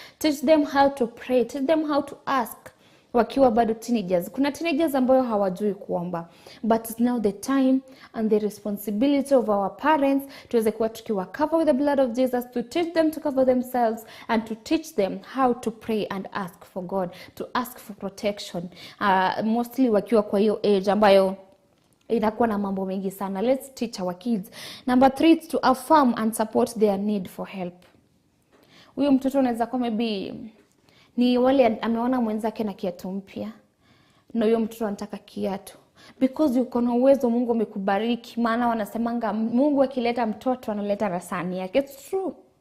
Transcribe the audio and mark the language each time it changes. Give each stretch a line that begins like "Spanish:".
English: Teach them how to pray. Teach them how to ask. Wakiwa bado teenagers.
Swahili: Kuna teenagers ambayo hawajui kuomba.
English: But it's now the time and the responsibility of our parents tuweze kuwa tukiwa cover with the blood of Jesus, to teach them to cover themselves and to teach them how to pray and ask for God, to ask for protection.
Swahili: Mostly wakiwa kwa hiyo age ambayo inakuwa na mambo mengi sana.
English: Let's teach our kids. Number 3, to affirm and support their need for help.
Swahili: Huyo mtoto anaweza kuwa maybe ni wale ameona mwenzake na kiatu mpya, na huyo mtoto anataka kiatu. Because uko na uwezo, Mungu amekubariki. Maana wanasemanga Mungu akileta mtoto analeta rasani yake. It's true.